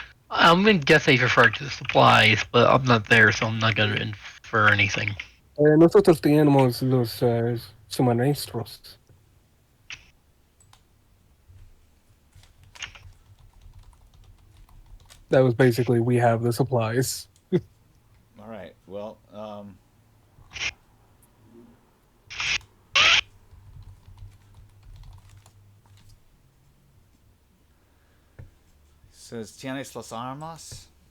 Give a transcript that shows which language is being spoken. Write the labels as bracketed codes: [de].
[en] I'm gonna guess they referred to the supplies, but I'm not there, so I'm not gonna infer anything. [es] Nosotros tenemos los suministros. [en] That was basically, we have the supplies. All right. Well, says, [es] ¿Tienes las armas?